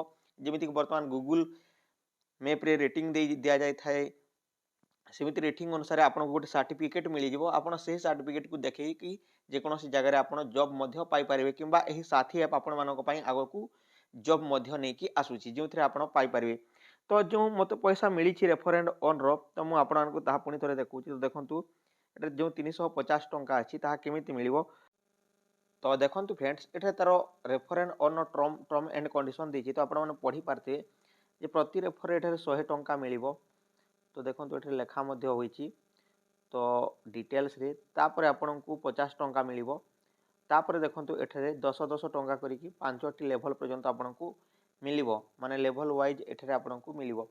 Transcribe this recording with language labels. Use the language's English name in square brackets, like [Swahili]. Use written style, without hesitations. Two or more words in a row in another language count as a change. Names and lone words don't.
[Odia] ଯେମିତି କି ବର୍ତ୍ତମାନ ଗୁଗଲ ମ୍ୟାପ ରେ ରେଟିଂ ଦେ ଦିଆ ଯାଇ ଥାଏ ସେମିତି ରେଟିଂ ଅନୁସାର ଆପଣ ଙ୍କୁ ଗୋଟେ ସର୍ଟିଫିକେଟ ମିଳି ଯିବ। ଆପଣ ସେ ସର୍ଟିଫିକେଟ କୁ ଦେଖାଇ କି ଯେ କୌଣସି ଜାଗା ରେ ଆପଣ ଜବ ମଧ୍ୟ ପାଇ ପାରିବେ କିମ୍ବା ଏହି ସାଥୀ ଆପ ଆପଣ ମାନଙ୍କୁ ପାଇଁ ଆଗ କୁ ଜବ ମଧ୍ୟ ନେଇ କି ଆସୁଛି ଯୋଉ ଥରେ ଆପଣ ପାଇ ପାରିବେ। ତ ଯୋ ମତେ ପଇସା ମିଳି ଛି [English] refer and earn [Odia] ରୁ ତ ମୁଁ ଆପଣ ମାନଙ୍କୁ ତାହା ପୁଣି ଥରେ ଦେଖାଉଛି। ତ ଦେଖନ୍ତୁ ଏଇଟା ଯୋ 350 ଟଙ୍କା ଅଛି ତାହା କେମିତି ମିଳିବ। ତ ଦେଖନ୍ତୁ ଫ୍ରେଣ୍ଡସ ଏଇଟା ତାର [English] refer and earn term and condition [Odia] ଦେଇଛି। ତ ଆପଣ ମାନେ ପଢି ପାରନ୍ତେ ଯେ ପ୍ରତି ରେଫର ଏଇଟା 100 ଟଙ୍କା ମିଳିବ। ତ ଦେଖନ୍ତୁ ଏଇଟା ଲେଖା ମଧ୍ୟ ହୋଇଛି। ତ ଡିଟେଲସ ରେ ତା'ପରେ ଆପଣ ଙ୍କୁ 50 ଟଙ୍କା ମିଳିବ। ତା'ପରେ ଦେଖନ୍ତୁ ଏଠାରେ 10 ଟଙ୍କା କରିକି 5ଟି ଲେଭେଲ ପର୍ଯ୍ୟନ୍ତ ଆପଣ ଙ୍କୁ ମିଳିବ ମାନେ [English] level wise [Odia] ଏଠାରେ ଆପଣ ଙ୍କୁ ମିଳିବ।